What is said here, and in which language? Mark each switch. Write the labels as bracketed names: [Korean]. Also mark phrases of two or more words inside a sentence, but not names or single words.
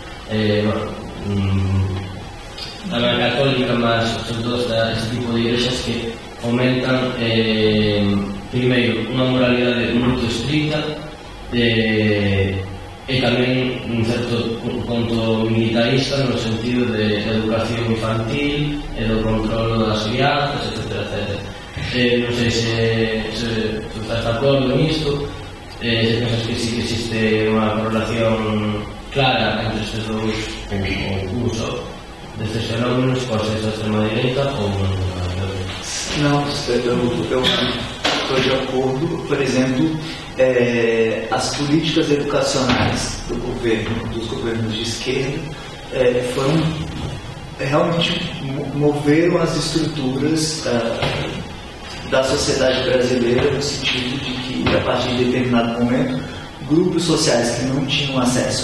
[Galician] tamén a católica, mas sobre todo este tipo de igrexas que fomentan primeiro unha moralidade moito estricta e tamén un certo punto militarista no sentido de educación infantil e do control das crianzas, etc. Non sei se estás de acordo nisto, se pensas que sí que existe unha correlación clara entre estes dous cursos destes fenómenos, pode ser da extrema-direita ou non. [Portuguese] Não, eu estou de acordo. Por exemplo, as políticas educacionais dos governos de esquerda foram realmente moveram as estruturas da sociedade brasileira no sentido de que, a partir de determinado momento, grupos sociais que não tinham acesso